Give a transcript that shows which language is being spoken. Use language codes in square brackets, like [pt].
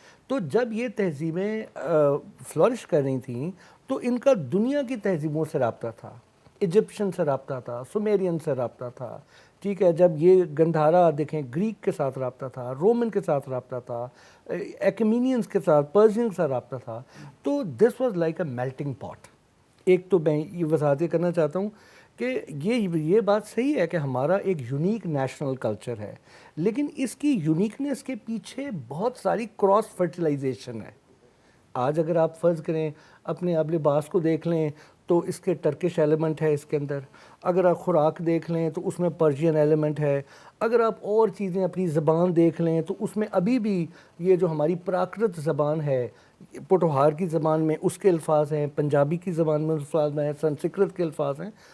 [ur] تو جب یہ تہذیبیں فلورش کر رہی تھیں تو ان کا دنیا کی تہذیبوں سے رابطہ تھا, ایجپشن سے رابطہ تھا, سومیرین سے رابطہ تھا, ٹھیک ہے. جب یہ گندھارا دیکھیں, گریک کے ساتھ رابطہ تھا, رومن کے ساتھ رابطہ تھا, ایکمینینز کے ساتھ, پرشین کے ساتھ رابطہ تھا. [en] تو this was like a melting pot. [ur] ایک تو میں یہ وضاحت کرنا چاہتا ہوں کہ یہ بات صحیح ہے کہ ہمارا ایک یونیک نیشنل کلچر ہے, لیکن اس کی یونیکنیس کے پیچھے بہت ساری کراس فرٹیلائزیشن ہے. آج اگر آپ فرض کریں اپنے اب لباس کو دیکھ لیں تو اس کے ٹرکش ایلیمنٹ ہے اس کے اندر, اگر آپ خوراک دیکھ لیں تو اس میں پرشین ایلیمنٹ ہے, اگر آپ اور چیزیں اپنی زبان دیکھ لیں تو اس میں ابھی بھی یہ جو ہماری پراکرت زبان ہے, پوٹوہار کی زبان میں اس کے الفاظ ہیں, پنجابی کی زبان میں الفاظ ہیں, سنسکرت کے الفاظ ہیں.